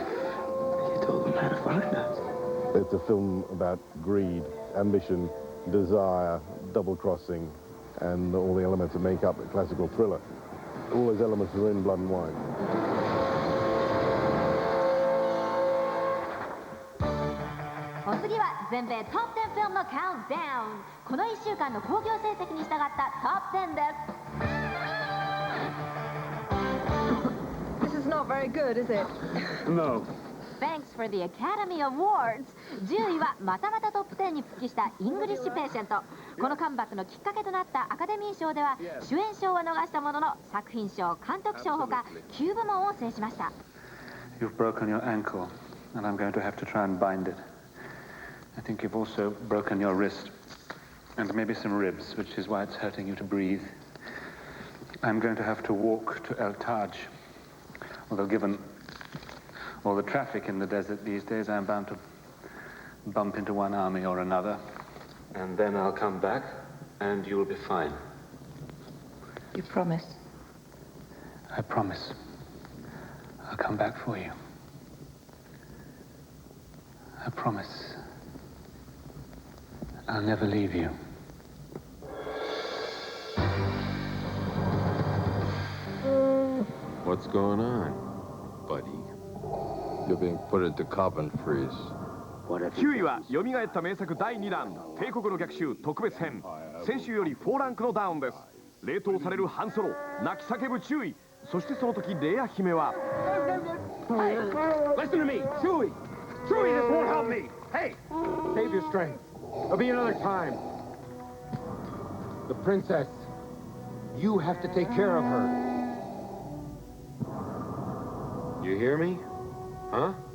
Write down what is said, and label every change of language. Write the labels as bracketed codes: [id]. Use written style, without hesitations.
[en] You told him how to find us. It's a film about greed, ambition, desire, double-crossing, and all the elements that make up a classical thriller. All those elements are in Blood and Wine. [ja] お次は全米トップ10フィルムのカウントダウン。この1週間の興行成績に従ったトップ10です。 [en] This is no not very good, is it? No. Thanks for the Academy Awards [ja] 10位はまたまたトップ10に復帰したイングリッシュ・ペーシェント。このカムバックのきっかけとなったアカデミー賞では主演賞は逃したものの作品賞、監督賞ほか9部門を制しました。 [en] You've broken your ankle, and I'm going to have to try and bind it. I think you've also broken your wrist, and maybe some ribs, which is why it's hurting you to breathe. I'm going to have to walk to El Taj, although given all the traffic in the desert these days, I'm bound to bump into one army or another. And then I'll come back, and you'll be fine. You promise? I promise. I'll come back for you. I promise. I'll never leave you. What's going on, buddy? You're being put into carbon freeze. [ja] 9位は蘇った名作第2弾帝国の逆襲特別編。先週より4ランクのダウンです。冷凍されるハンソロ、泣き叫ぶ注意。そしてその時レア姫は [en] Hey, listen to me, Chewie. Chewie, this won't help me. Hey, Save your strength. There'll be another time. The princess. You have to take care of her. You hear me? Huh?